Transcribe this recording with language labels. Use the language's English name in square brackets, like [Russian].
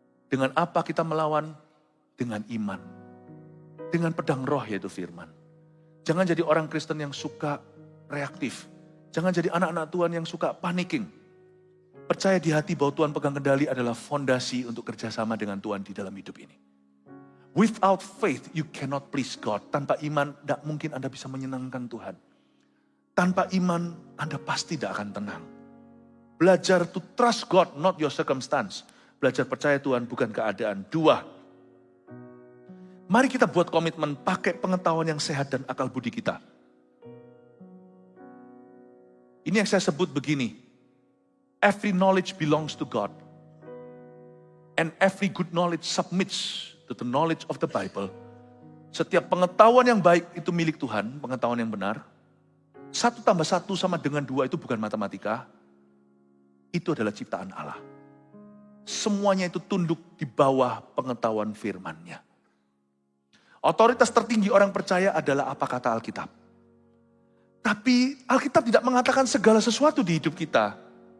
[Indonesian] Dengan apa kita melawan? Dengan iman. Dengan pedang roh yaitu firman. Jangan jadi orang Kristen yang suka reaktif. Jangan jadi anak-anak Tuhan yang suka panicking. Percaya di hati bahwa Tuhan pegang kendali adalah fondasi untuk kerjasama dengan Tuhan di dalam hidup ini. [English] Without faith, you cannot please God. [Indonesian] Tanpa iman, tidak mungkin Anda bisa menyenangkan Tuhan. Tanpa iman, Anda pasti tidak akan tenang. Belajar [English] to trust God, not your circumstance. [Indonesian] Belajar percaya Tuhan, bukan keadaan. 2, mari kita buat komitmen pakai pengetahuan yang sehat dan akal budi kita. Ini yang saya sebut begini. [English] Every knowledge belongs to God. And every good knowledge submits to the knowledge of the Bible. [Indonesian] Setiap pengetahuan yang baik itu milik Tuhan, pengetahuan yang benar. 1 tambah 1 sama dengan 2 itu bukan matematika. Itu adalah ciptaan Allah. Semuanya itu tunduk di bawah pengetahuan firman-Nya. Otoritas tertinggi orang percaya adalah apa kata Alkitab. Tapi Alkitab tidak mengatakan segala sesuatu di hidup kita.